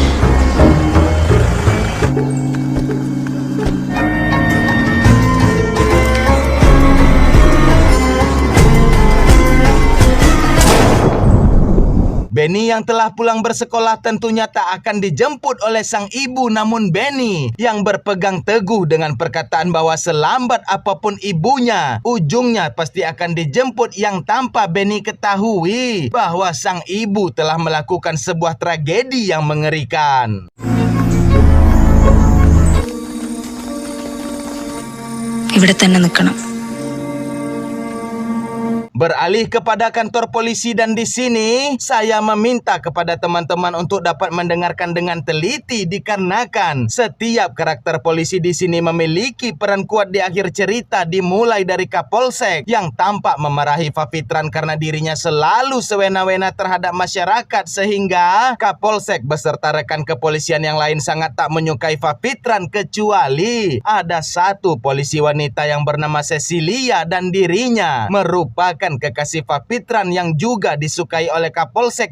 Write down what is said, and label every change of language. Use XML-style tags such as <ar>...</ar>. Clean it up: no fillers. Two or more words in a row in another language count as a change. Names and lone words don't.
<id>Benny yang telah pulang bersekolah tentunya tak akan dijemput oleh sang ibu, namun Benny yang berpegang teguh dengan perkataan bahwa selambat apapun ibunya, ujungnya pasti akan dijemput, yang tanpa Benny ketahui bahwa sang ibu telah melakukan sebuah tragedi yang mengerikan.</id> <ml>ഇവിടെ തന്നെ നിൽക്കണം.</ml> <id>Beralih kepada kantor polisi, dan di sini saya meminta kepada teman-teman untuk dapat mendengarkan dengan teliti dikarenakan setiap karakter polisi di sini memiliki peran kuat di akhir cerita, dimulai dari Kapolsek yang tampak memarahi Fafitran karena dirinya selalu sewena-wena terhadap masyarakat, sehingga Kapolsek beserta rekan kepolisian yang lain sangat tak menyukai Fafitran, kecuali ada satu polisi wanita yang bernama Cecilia, dan dirinya merupakan kekasih Fafitran yang juga disukai oleh Kapolsek.</id>